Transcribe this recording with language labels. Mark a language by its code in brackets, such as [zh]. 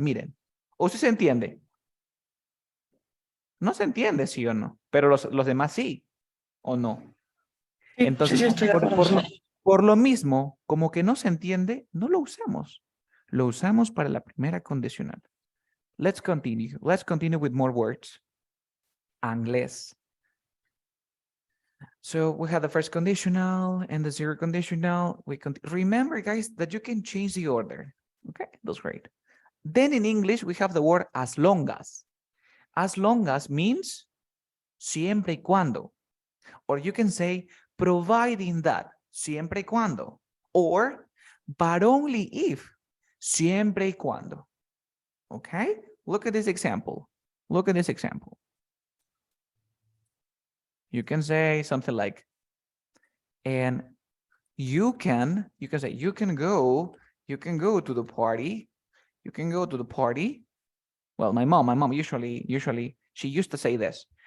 [es] Miren. ¿O sí se entiende? No se entiende, sí o no. Pero los demás sí. ¿O no? Sí, Entonces, sí, estoy de acuerdo. por lo mismo, como que no se entiende, no lo usamos. Lo usamos para la primera condicional. [en] Let's continue. Let's continue with more words. Inglés. So we have the first conditional and the zero conditional. Remember, guys, that you can change the order. Okay, that's great. Then in English, we have the word as long as. As long as means [es] siempre y cuando. [en] Or you can say providing that, [es] siempre y cuando. [en] Or but only if, [es] siempre y cuando. [en] Okay, look at this example. Look at this example. You can say something like, and you can say, you can go to the party. You can go to the party. Well, my mom usually, she used to say this.